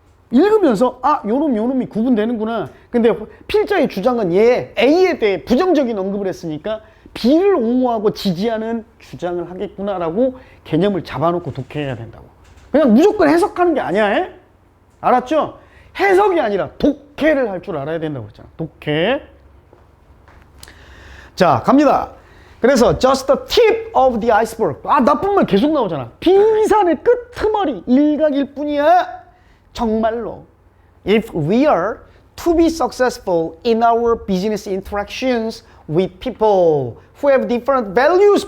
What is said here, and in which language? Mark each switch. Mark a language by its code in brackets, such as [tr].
[ko] 읽으면서 요놈이 구분되는구나. 근데 필자의 주장은 얘 A에 대해 부정적인 언급을 했으니까 B를 옹호하고 지지하는 주장을 하겠구나라고 개념을 잡아놓고 독해해야 된다고. 그냥 무조건 해석하는 게 아니야. 해? 알았죠? 해석이 아니라 독해를 할 줄 알아야 된다고 했잖아. 독해. 자, 갑니다. [en] 그래서 just the tip of the iceberg. [ko] 나쁜 말 계속 나오잖아. 빙산의 끄트머리, 일각일 뿐이야. 정말로. [en] If we are to be successful in our business interactions with people who have different values.